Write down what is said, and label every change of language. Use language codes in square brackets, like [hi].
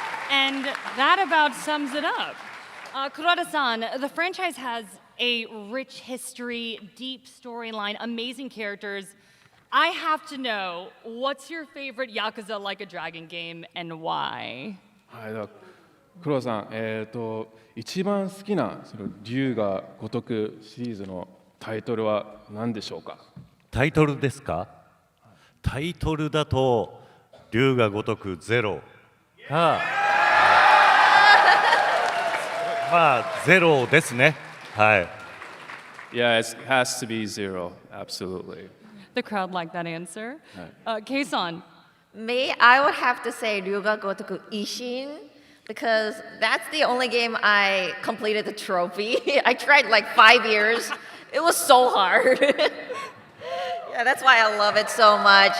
[en] And that about sums it up. Kuroda-san, the franchise has a rich history, deep storyline, amazing characters. I have to know, what's your favorite Yakuza Like a Dragon game and why? [ja] はい、黒田さん、一番好きなその龍が如くシリーズのタイトルは何でしょうか？タイトルですか？タイトルだと龍が如くゼロがまあゼロですね。はい。 [en] Yeah, it has to be zero, absolutely. The crowd liked that answer. Kei-san. Me, I would have to say Ryuga Gotoku Ishin because that's the only game I completed the trophy. I tried like 5 years. It was so hard. Yeah, that's why I love it so much.